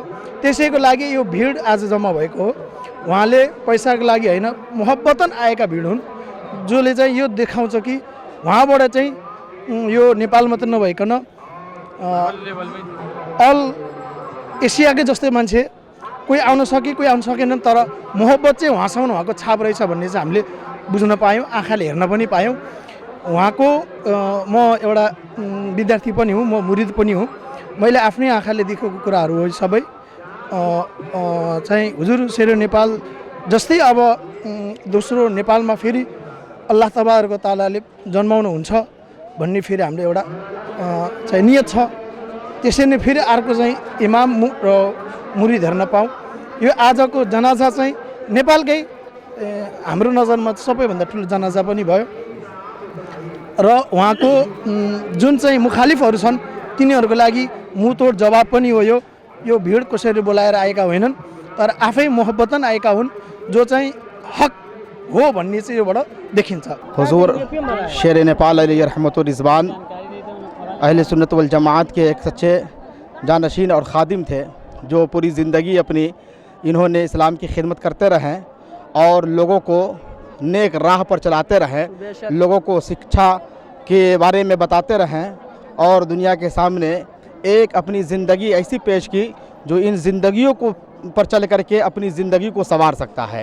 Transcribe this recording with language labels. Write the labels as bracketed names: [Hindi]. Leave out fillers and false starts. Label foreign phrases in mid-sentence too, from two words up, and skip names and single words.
[Nepali] त्यसैको लागि यो भिड आज जम्मा भएको हो। उहाँले पैसाको लागि होइन, मोहब्बतन आएका भिड हुन् जसले चाहिँ यो देखाउँछ कि उहाँबाट चाहिँ यो नेपाल मात्र नभइकन अल एसियाकै जस्तै मान्छे कोही आउन सके कोही आउन सकेनन्, तर मोहब्बत चाहिँ उहाँसँग उहाँको छाप रहेछ भन्ने चाहिँ हामीले बुझ्न पायौँ, आँखाले हेर्न पनि पायौँ। उहाँको म एउटा विद्यार्थी पनि हुँ, म मुरिद पनि हुँ। मैले आफ्नै आँखाले देखेको कुराहरू हो सबै। चाहिँ हुजुर शेर नेपाल जस्तै अब दोस्रो नेपालमा फेरि अल्लाह तबारक तालाले जन्माउनु हुन्छ भन्ने फेरि हाम्रो एउटा चाहिँ नियत छ। त्यसै नै फेरि अर्को चाहिँ इमाम र मुरिद हेर्न पाऊँ। यो आजको जनाजा चाहिँ नेपालकै हाम्रो नजरमा सबैभन्दा ठुलो जनाजा पनि भयो र उहाँको जुन चाहिँ मुखालिफहरू छन् तिनीहरूको लागि मुतोड जवाब पनि हो। यो भिड कसरी बोलाएर आएका होइनन्, तर आफै मोहब्बतन आएका हुन्, जो चाहिँ हक हो भन्ने चाहिँ योबाट देखिन्छ। [Hindi] हुजूर शेर नेपाल [Arabic] عليه رحمة الرضوان [Hindi] अहले सुन्नत वल जमात के एक सच्चे जानशीन और ख़ादिम थे, जो पूरी ज़िंदगी अपनी इन्होंने इस्लाम की खिदमत करते रहें और लोगों को नेक राह पर चलाते रहें, लोगों को शिक्षा के बारे में बताते रहें और दुनिया के सामने एक अपनी ज़िंदगी ऐसी पेश की जो इन ज़िंदगियों को पर चल करके अपनी ज़िंदगी को संवार सकता है।